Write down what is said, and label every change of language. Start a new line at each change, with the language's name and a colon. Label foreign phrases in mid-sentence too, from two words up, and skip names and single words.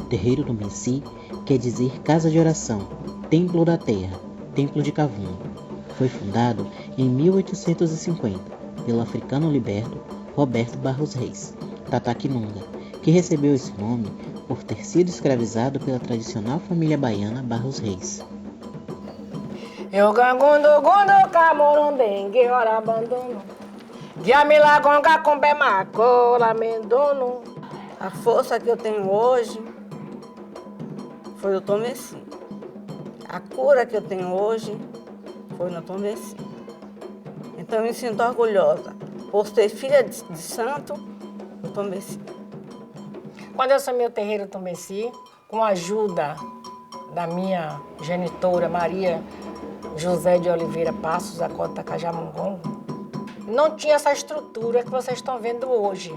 Portuguese: terreiro do Benci quer dizer casa de oração, templo da terra, templo de Cavum. Foi fundado em 1850 pelo africano liberto Roberto Barros Reis, Tataquinunga, que recebeu esse nome por ter sido escravizado pela tradicional família baiana Barros Reis.
Kimbundu: Eu gangundo, gundo, camorundengue, ora abandono. Diamilagonga, combe macola, mendono.
Portuguese: A força que eu tenho hoje foi o Tom Benci. A cura que eu tenho hoje foi no Tom Benci. Então eu me sinto orgulhosa por ser filha de santo do Tom Benci. Quando eu assumi o terreiro Tom Benci, com a ajuda da minha genitora Maria José de Oliveira Passos, a Cota Cajamongongo, não tinha essa estrutura que vocês estão vendo hoje.